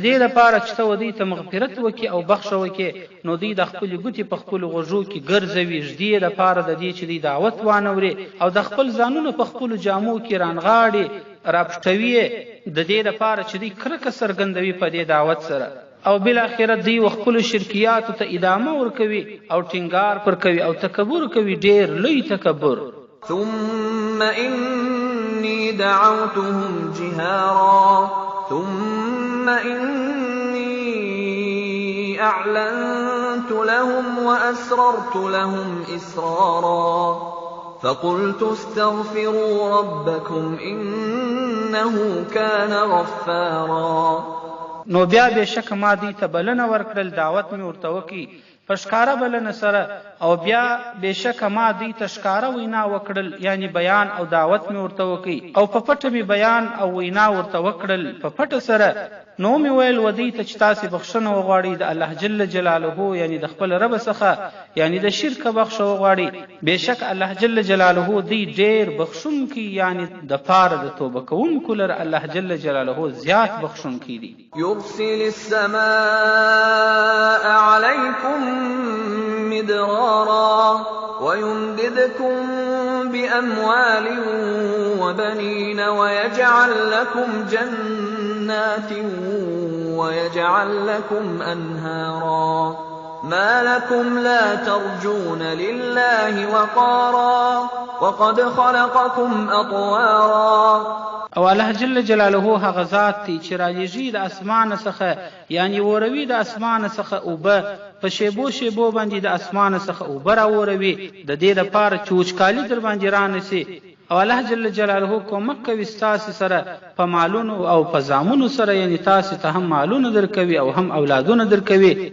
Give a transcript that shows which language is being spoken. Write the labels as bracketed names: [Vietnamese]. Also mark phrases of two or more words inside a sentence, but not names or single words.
[Pashto] دې لپاره چې ته دوی ته مغفرت وکړي او بخښه وکړي نو دوی د خپلې ګوتې په خپلو غوږو کې ګرځوي ږدي لپاره د دې چې دوی دعوت وانوري او د خپل ځانونه په خپلو جامو کې رانغاړي راپټوي د دې لپاره چې دوی کرکه څرګندوي په دې دعوت سره او بالاخره دوی خپلو شرکیاتو ته ادامه ورکوي او ټینګار پر کوي او تکبر کوي، ډېر لوی تکبر. [Arabic] ثم إني دعوتهم جهارا ثم إني أعلنت لهم وأسررت لهم إسرارا فقلت استغفروا ربكم إنه كان غفارا. [Pashto] نو بیا بېشکه ما دوی ته بلنه ورکړل، دعوت مې ورته وکړي په ښکاره بلنه سره، او بیا بېشکه ما دوی ته ښکاره وینا وکړل یعنی بیان او دعوت مې ورته وکړي، او په پټه مې بیان او وینا ورته وکړل په پټه سره. نو مې ویل و دوی ته چې تاسې بخښنه وغواړئ د [Arabic] الله جل جلاله [Pashto] یعنی د خپل رب څخه یعنی د شرک بخښه وغواړئ. بېشک [Arabic] الله جل جلاله [Pashto] دوی ډېر بخښونکی یعنی د پاره د توبه کوونکو لره [Arabic] الله جل جلاله [Pashto] زیات بخښونکی دی. [Arabic] يرسل السماء عليكم مدرارا ويمددكم بأموال وبنين ويجعل لكم جنات ويجعل لكم أنهارا ما لكم لا ترجون لله وقارا وقد خلقكم أطوارا. [Pashto] او [Arabic] الله جل جلاله [Pashto] هغه ذات دی چې رالیږي د اسمان څخه یعنی وروي د اسمان څخه اوبه په شیبو شیبو باندې د اسمان څخه اوبه راوروي د دې لپاره چې وچکالي در باندې رانسي. او [Arabic] الله جل جلاله [Pashto] کومک کوي ستاسو سره په مالونو او په زامنو سره، یعنی تاسو ته هم مالونه درکوي او هم اولادونه درکوي.